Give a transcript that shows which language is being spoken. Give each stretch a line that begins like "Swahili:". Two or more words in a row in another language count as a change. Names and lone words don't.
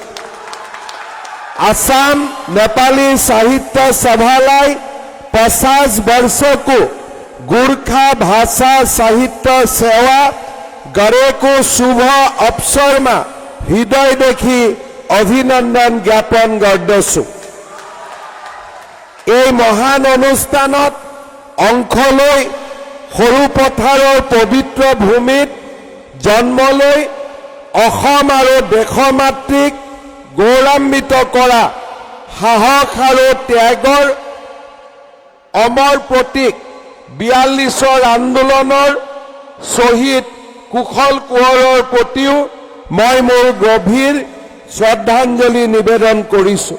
Nepali: आसाम नेपाली साहित्य सभालाई 50 वर्षों को गोरखा भाषा साहित्य सेवा गरेको शुभ अवसर में हृदयदेखि अभिनंदन ज्ञापन गर्दछु।
Assamese: এই মহান অনুষ্ঠানত অংশ লৈ সৰুপথাৰৰ পবিত্ৰ ভূমিত জন্ম লৈ অসম আৰু দেশমাতৃক গৌৰৱান্বিত কৰা সাহস আৰু ত্যাগৰ অমৰ প্ৰতীক 42 আন্দোলনৰ শহীদ কুশল কোঁৱৰৰ প্ৰতিও মই মোৰ গভীৰ শ্ৰদ্ধাঞ্জলি নিবেদন কৰিছোঁ।